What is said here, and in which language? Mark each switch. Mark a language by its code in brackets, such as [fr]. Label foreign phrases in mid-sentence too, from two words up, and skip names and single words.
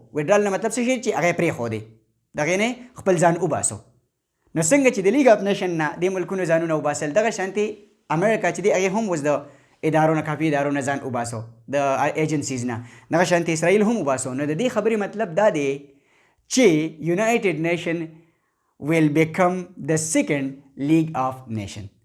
[ps] ویډرال نه مطلب څه شي چې هغه یې پرېښودې، دغې نه خپل ځان وباسو. نو څنګه چې د لیګ اف نیشن نه دې ملکونو ځانونه وباسل، دغه شانتې امریکا چې دی هغې هم اوس د ادارو نه، کافي ادارو نه ځان وباسو، د ایجنسیز نه. دغه شانتې اسرائیل هم وباسو. نو د دې خبرې مطلب دا دی چې یونایټډ نیشن [en] will become the second League of Nations.